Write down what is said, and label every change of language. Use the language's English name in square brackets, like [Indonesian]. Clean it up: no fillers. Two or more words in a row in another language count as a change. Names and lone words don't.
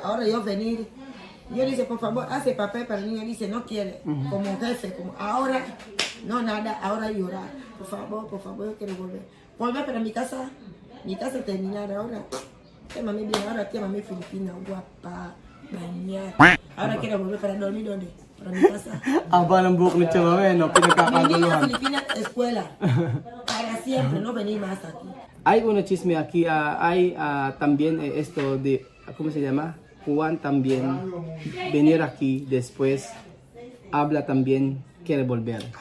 [Spanish] Ahora yo venir, yo dice por favor, hace papel para el niño, dice no quiere, como jefe, como ahora, no nada, ahora llorar. Por favor, yo quiero volver. Volver para mi casa terminar ahora. Mami bien, ahora mami Filipina, guapa, bañar. Ahora quiero volver para dormir, ¿dónde? Para mi casa. [Filipino] Aba ng buhok ni Chamame, no? [Spanish] Mi niña [Filipino] Pinagkakaguluhan. [Spanish] Filipina, escuela. Para siempre, no venir más aquí. Hay una chisme aquí, hay también esto de, ¿cómo se llama? Juan también venir aquí después, habla también, quiere volver.